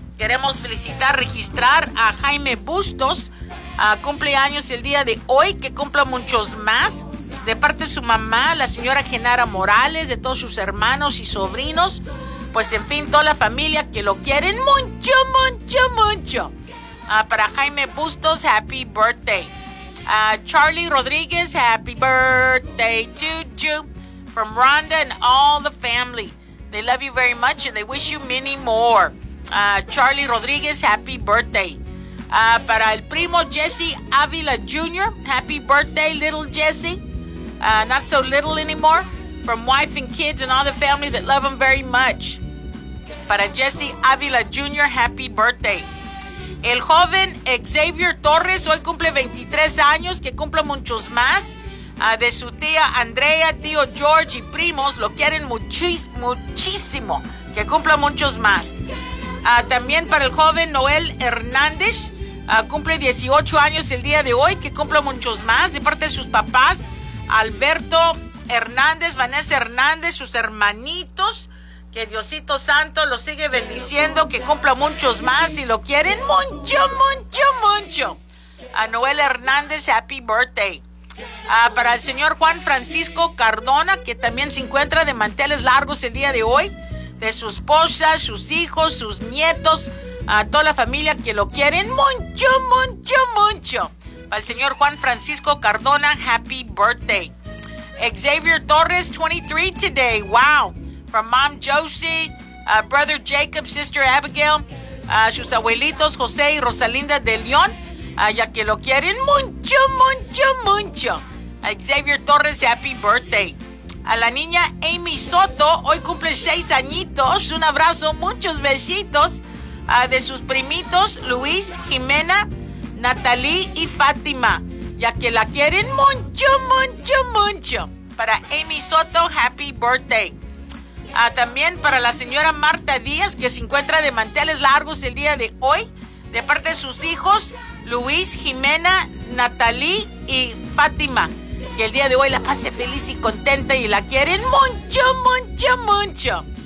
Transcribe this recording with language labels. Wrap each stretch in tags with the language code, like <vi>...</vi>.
<es>Queremos felicitar, registrar a Jaime Bustos. Cumple años el día de hoy, que cumpla muchos más. De parte de su mamá, la señora Genara Morales, de todos sus hermanos y sobrinos, pues en fin, toda la familia que lo quieren mucho, mucho, mucho. Para Jaime Bustos, happy birthday.</es> <en>Charlie Rodriguez, happy birthday to you. From Rhonda and all the family, they love you very much and they wish you many more. Charlie Rodriguez, happy birthday.</en> <es>Para el primo</es> <en>Jesse Avila Jr., happy birthday, little Jesse. Not so little anymore. From wife and kids and all the family that love him very much.</en> <es>Para Jesse Avila Jr., happy birthday. El joven Xavier Torres hoy cumple 23 años, que cumple muchos más. De su tía Andrea, tío George y primos, lo quieren muchísimo, que cumple muchos más. También para el joven Noel Hernández, cumple 18 años el día de hoy, que cumple muchos más. De parte de sus papás, Alberto Hernández, Vanessa Hernández, sus hermanitos, que Diosito Santo lo sigue bendiciendo, que cumpla muchos más, si lo quieren mucho, mucho, mucho. A Noel Hernández, happy birthday. Para el señor Juan Francisco Cardona, que también se encuentra de manteles largos el día de hoy, de su esposa, sus hijos, sus nietos, a toda la familia que lo quieren mucho, mucho, mucho. Para el señor Juan Francisco Cardona, happy birthday.</es> <en>Xavier Torres, 23 today, wow. From Mom Josie, Brother Jacob, Sister Abigail,</en> <es>sus abuelitos José y Rosalinda de León, ya que lo quieren mucho, mucho, mucho. Xavier Torres, happy birthday. A la niña Amy Soto, hoy cumple 6 añitos, un abrazo, muchos besitos. De sus primitos Luis, Jimena, Natalí y Fátima, ya que la quieren mucho, mucho, mucho. Para Amy Soto, happy birthday. También para la señora Marta Díaz, que se encuentra de manteles largos el día de hoy, de parte de sus hijos Luis, Jimena, Natalí y Fátima, que el día de hoy la pase feliz y contenta y la quieren mucho, mucho, mucho.</es>